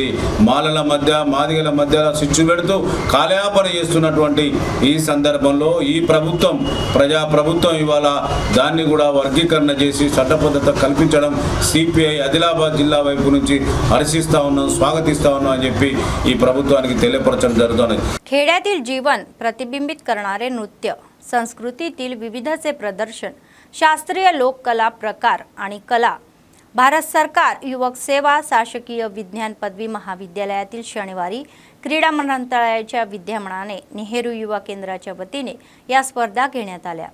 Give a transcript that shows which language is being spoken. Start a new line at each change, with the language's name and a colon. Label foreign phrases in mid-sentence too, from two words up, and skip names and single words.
Telugu: మాలల మధ్య, మాదిగల మధ్య చిచ్చు పెడుతూ కాలయాపన చేస్తున్నటువంటి ఈ సందర్భంలో ఈ ప్రభుత్వం, ప్రజా ప్రభుత్వం ఇవాళ దాన్ని కూడా వర్గీకరణ చేసి చట్టబద్ధత కల్పించడం సిపిఐ ఆదిలాబాద్ జిల్లా వైపు నుంచి హర్షిస్తా ఉన్నాం, స్వాగతిస్తా ఉన్నాం అని చెప్పి ఈ ప్రభుత్వానికి తెలియపరచడం జరుగుతుంది.
Marathi: खेड्यातील जीवन प्रतिबिंबित करणारे नृत्य, संस्कृतीतील विविधचे प्रदर्शन, शास्त्रीय लोककला प्रकार आणि कला. भारत सरकार युवक सेवा शासकीय विज्ञान पदवी महाविद्यालयातील शनिवारी क्रीडा मंत्रालयाच्या विद्यमानाने नेहरू युवा केंद्राच्या वतीने या स्पर्धा घेण्यात आल्या.